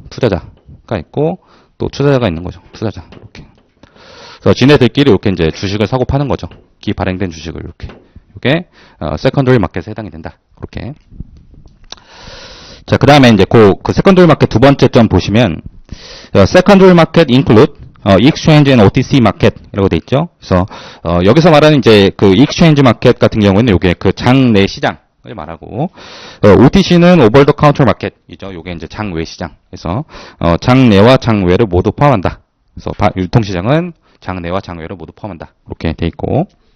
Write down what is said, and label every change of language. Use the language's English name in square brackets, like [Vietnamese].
[Korean] 투자자가 있고, 또 투자자가 있는 거죠. 투자자. 이렇게. 그래서 지네들끼리 이렇게 이제 주식을 사고 파는 거죠. 기발행된 주식을 이렇게. 이게 세컨더리 마켓에 해당이 된다. 그렇게. 자, 그 다음에 이제 그 세컨더리 마켓 두 번째 점 보시면, [English] secondary market include exchange and OTC market [Korean] 이라고 돼 있죠. 그래서 여기서 말하는 이제 그 exchange market 같은 경우에는 요게 그 장내 시장을 말하고 OTC는 over the counter market이죠. 요게 이제 장외 시장. 그래서 장내와 장외를 모두 포함한다. 그래서 유통 시장은 장내와 장외를 모두 포함한다. 이렇게 돼 있고.